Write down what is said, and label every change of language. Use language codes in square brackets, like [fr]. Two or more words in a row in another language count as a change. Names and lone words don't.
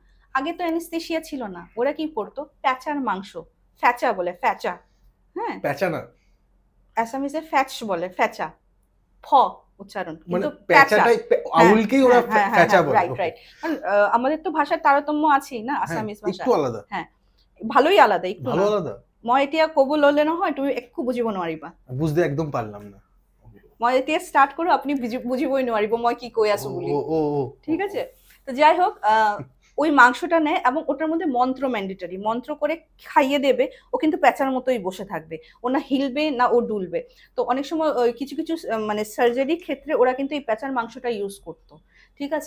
[bn] আগে তো অ্যানেস্থেশিয়া ছিল না, ওরা কি করতো, প্যাঁচার মাংস, ফ্যাচা বলে, ফ্যাচা, হ্যাঁ প্যাঁচা না, অ্যাসামিজে ফ্যাচ বলে, ফ্যাচা, ফ উচ্চারণ, কিন্তু আউলকেই ওরা ফ্যাচা বলে। [en] right right, [bn] আমাদের তো ভাষার তারতম্য আছেই না, আসামিজ ভাষা একটু আলাদা, হ্যাঁ ভালোই আলাদা, একটু আলাদা। [as] মই এতিয়া কব ললে নহয় তুমি একো বুঝিব নোৱাৰিবা, [bn] বুঝতে একদম পারলাম না। [as] মই এতিয়া স্টার্ট করো, আপনি বুঝিবই নোৱাৰিব মই কি কৈ আছো বলি, [bn] ঠিক আছে? তো যাই হোক, ওই মাংসটা নেয় এবং ওটার মধ্যে মন্ত্র ম্যান্ডেটরি, মন্ত্র করে খাইয়ে দেবে, ও কিন্তু প্যাঁচার মতোই বসে থাকবে, ও না হিলবে না ও ডুলবে। তো অনেক সময় কিছু কিছু মানে সার্জারি ক্ষেত্রে ওরা কিন্তু এই প্যাঁচার মাংসটা ইউজ করতো, ঠিক আছে,